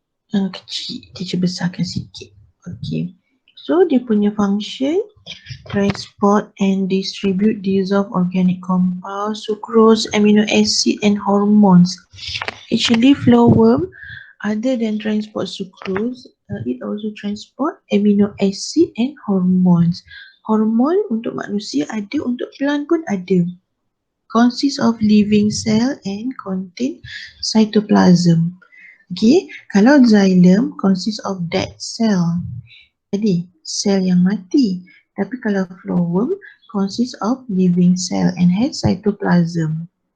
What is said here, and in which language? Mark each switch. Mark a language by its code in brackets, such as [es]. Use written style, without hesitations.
[ms] Kecil, teacher besarkan sikit. [en] Okay. [ms] So dia punya [en] function, transport and distribute dissolved organic compounds, sucrose, amino acid and hormones. Actually phloem, other than transport sucrose, it also transport amino acid and hormones. [ms] Hormon untuk manusia ada, untuk plant pun ada. [en] Consists of living cell and contain cytoplasm. Okay, kalau xylem consists of dead cell. [ms] Jadi, sel yang mati. Tapi kalau [en] phloem consists of living cell and has cytoplasm.